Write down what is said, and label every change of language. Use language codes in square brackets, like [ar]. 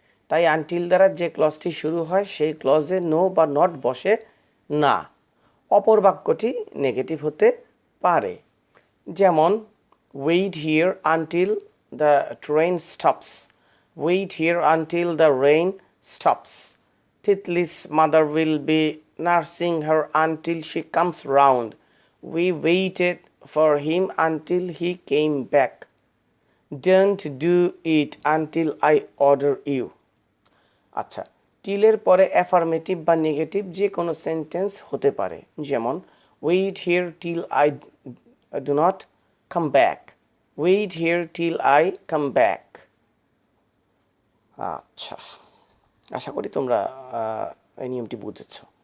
[bn] তাই আনটিল দ্বারা যে ক্লজটি শুরু হয় সেই ক্লজে নো বা নট বসে না। অপর বাক্যটি নেগেটিভ হতে পারে, যেমন [en] Wait here until the train stops. Wait here until the rain stops. Titli's mother will be nursing her until she comes round. We waited for him until he came back. Don't do it until I order you. [bn] আচ্ছা, টিলের পরে affirmative বা negative যে কোনো sentence হতে পারে, যেমন [en] Wait here till I do not come back. Wait here till I come back. [bn] আচ্ছা, আশা করি তোমরা এই নিয়মটি বুঝেছ।